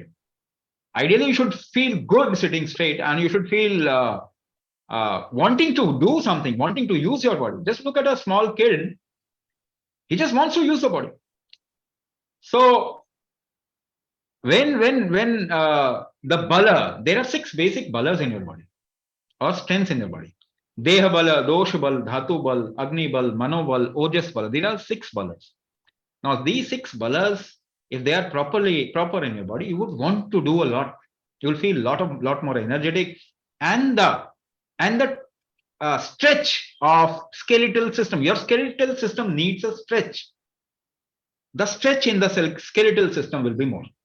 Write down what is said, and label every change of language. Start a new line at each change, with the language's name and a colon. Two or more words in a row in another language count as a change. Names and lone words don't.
English: Ideally, you should feel good sitting straight, and you should feel wanting to do something, wanting to use your body. Just look at a small kid. He just wants to use the body. So when the bala, there are 6 basic balas in your body, or strengths in your body.
Sanskrit: Deha bala, dosha bal, dhatu bal, agni bal, mano bal, ojas bal.
English: There are 6 balas. Now these 6 balas, if they are proper in your body, you would want to do a lot. You will feel lot more energetic, and the stretch of skeletal system. Your skeletal system needs a stretch. The stretch in the skeletal system will be more.